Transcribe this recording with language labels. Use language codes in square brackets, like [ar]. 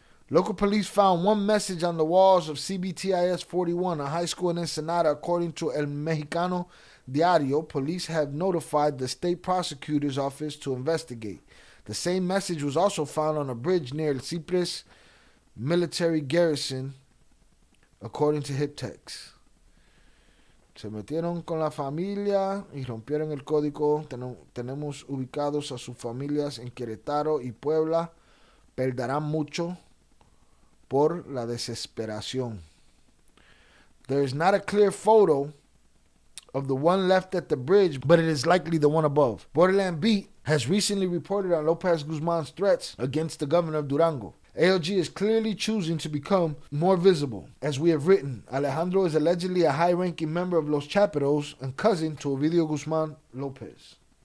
[en] Local police found one message on the walls of CBTIS 41, a high school in Ensenada. According to El Mexicano Diario, police have notified the state prosecutor's office to investigate. The same message was also found on a bridge near El Cypress military garrison, according to HipTex. [es] Se metieron con la familia y rompieron el código. Tenemos ubicados a sus familias en Querétaro y Puebla. Perderán mucho por la desesperación. [en] There is not a clear photo of the one left at the bridge, but it is likely the one above. Borderland Beat has recently reported on Lopez Guzman's threats against the governor of Durango. ALG is clearly choosing to become more visible. As we have written, Alejandro is allegedly a high-ranking member of Los Chapitos and cousin to Ovidio Guzman Lopez.